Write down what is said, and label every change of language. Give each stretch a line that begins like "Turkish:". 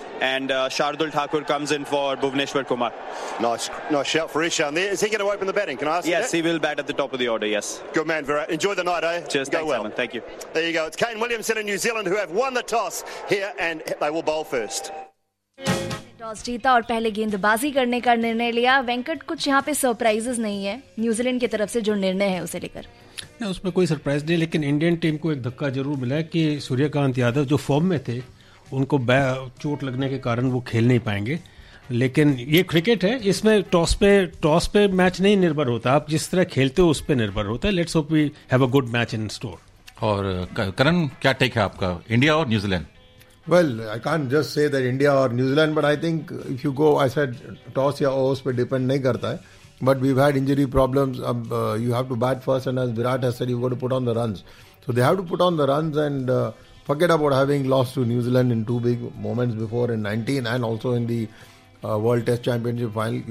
English: And Shardul Thakur comes in for Bhuvneshwar Kumar. Nice shout for Ishan there. Is he going to open the batting? Can I ask you that? Yes, he will bat at the top of the order, yes. Good man, Virat. Enjoy the night, eh? Cheers. Go well. Simon. Thank you. There you go. It's Kane Williamson in New Zealand who have won the toss here and they will bowl first.
Hindi: Toss जीता और पहले गेंदबाजी करने का निर्णय लिया. वेंकट, कुछ यहाँ पे सरप्राइजेस नहीं है न्यूजीलैंड की तरफ से जो निर्णय है उसे लेकर? नहीं, उसमें कोई सरप्राइज नहीं, लेकिन इंडियन टीम को एक धक्का जरूर मिला कि सूर्यकांत यादव जो फॉर्म में थे उनको चोट लगने के कारण वो खेल नहीं पाएंगे. लेकिन ये क्रिकेट है, इसमें टॉस पे मैच नहीं निर्भर होता, आप जिस तरह खेलते हो उस पर निर्भर होता है.
English: Let's hope we have a good match in store.
Hindi: और करण, क्या टेक है आपका, इंडिया और New Zealand?
English: Well, I can't just say that India or New Zealand, but I think if you go, I said
Hindi: toss ya overs pe depend nahi karta hai.
English: But we've had injury problems. You have to bat first, and as Virat has said, you've got to put on the runs. So they have to put on the runs and forget about having lost to New Zealand in two big moments before in 19 and also in the World Test Championship final.